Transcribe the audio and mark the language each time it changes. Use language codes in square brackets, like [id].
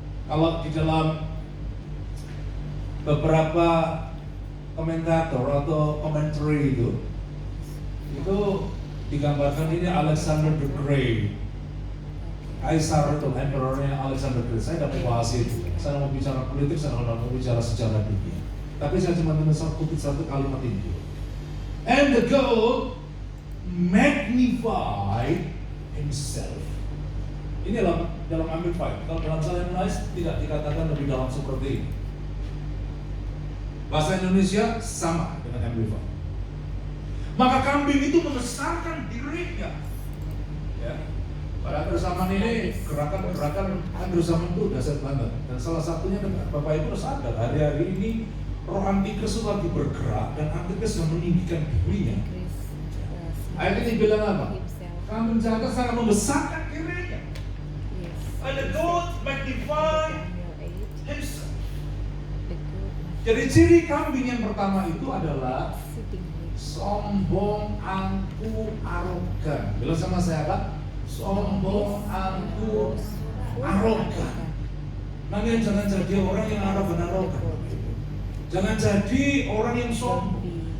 [id] Kalau di dalam beberapa komentator atau commentary itu digambarkan ini Alexander the Great. Kaisar itu, emperornya Alexander the Great. Saya tidak mau bahas itu. Saya mau bicara politik, saya mau bicara sejarah dunia. Tapi saya cuma kutip satu kalimat ini. [en] And the gold magnified himself. [id] Ini dalam Amplified. Kalau dalam Salem lain tidak dikatakan lebih dalam seperti ini. Bahasa Indonesia sama dengan Amplified. Maka kambing itu membesarkan dirinya. Ya. Pada akhir zaman ini gerakan akhir zaman itu dahsyat banget. Dan salah satunya Bapak Ibu harus sadar hari-hari ini roh antikris lagi bergerak dan antikris yang meninggikan dirinya. Ayat ini bilang apa? Kambing jantan sangat membesarkan dirinya. [en] And the goat magnified himself. [id] Jadi ciri kambing yang pertama itu adalah sombong, angkuh, arogan. Bilang sama saya Pak, sombong, angkuh, arogan. Makanya jangan jadi orang yang arogan. Jangan jadi orang yang sombong.